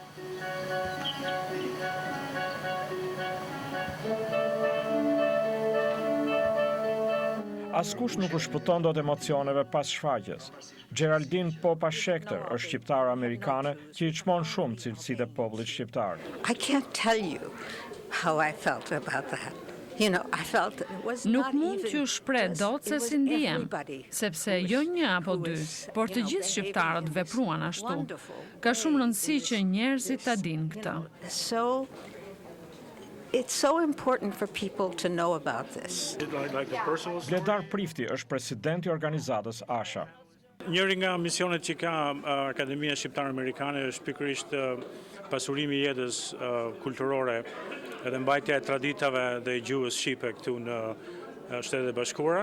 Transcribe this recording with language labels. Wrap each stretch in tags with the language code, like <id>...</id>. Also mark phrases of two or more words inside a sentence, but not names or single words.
<sq>Askush nuk u shpëton dot emocioneve pas shfaqjes. Geraldine Popa Schechter është shqiptare amerikane që i çmon shumë cilësitë e popullit shqiptar.</sq> <en>I can't tell you how I felt about that.</en> <sq>Nuk mund t'ju shpreh dot se si ndihem, sepse jo një apo dy, por të gjithë shqiptarët vepruan ashtu. Ka shumë rëndësi që njerëzit ta dinë këtë.</sq> <en>It's so important for people to know about this.</en> <sq>Bledar Prifti është presidenti i organizatës ASHA. Njëri nga misionet që ka Akademia Shqiptare Amerikane është pikërisht pasurimi i jetës kulturore edhe mbajtja e traditave dhe gjuhës shqipe këtu në Shtetet e Bashkuara.</sq>